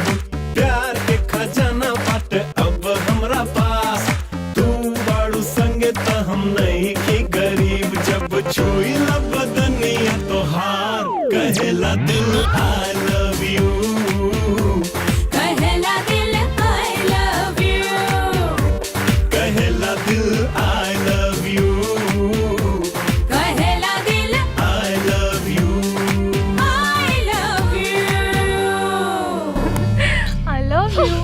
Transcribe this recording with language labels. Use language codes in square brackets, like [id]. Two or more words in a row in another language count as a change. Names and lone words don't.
[bho] प्यार के खजाना बाट अब हमरा पास, तू बाड़ू संगे त हम नहीं की गरीब। जब छुई ला बदनिया तोहार, कहेला दिल [en] I love you, [bho] कहेला दिल [en] I love you, [bho] कहेला दिल [en] I love you, [bho] कहेला दिल [en] I love you. I love you। I love you.